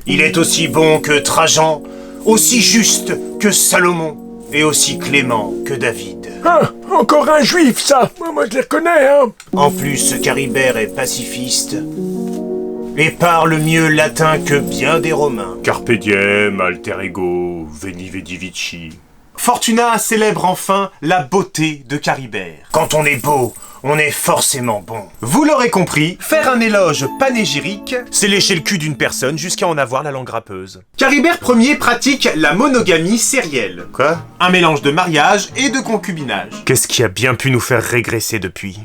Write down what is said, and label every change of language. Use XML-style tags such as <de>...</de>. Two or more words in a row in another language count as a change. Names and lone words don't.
<fr>Il est aussi bon que Trajan, aussi juste que Salomon, et aussi clément que David. Ah, encore un juif, ça. Moi, je les reconnais, hein. En plus, Caribert est pacifiste et parle mieux latin que bien des Romains.</fr> <la>Carpe diem, alter ego, veni vidi vici.</la> <fr>Fortunat célèbre enfin la beauté de Caribert. Quand on est beau, on est forcément bon. Vous l'aurez compris, faire un éloge panégyrique, c'est lécher le cul d'une personne jusqu'à en avoir la langue râpeuse. Caribert Ier pratique la monogamie sérielle. Quoi? Un mélange de mariage et de concubinage. Qu'est-ce qui a bien pu nous faire régresser depuis?</fr>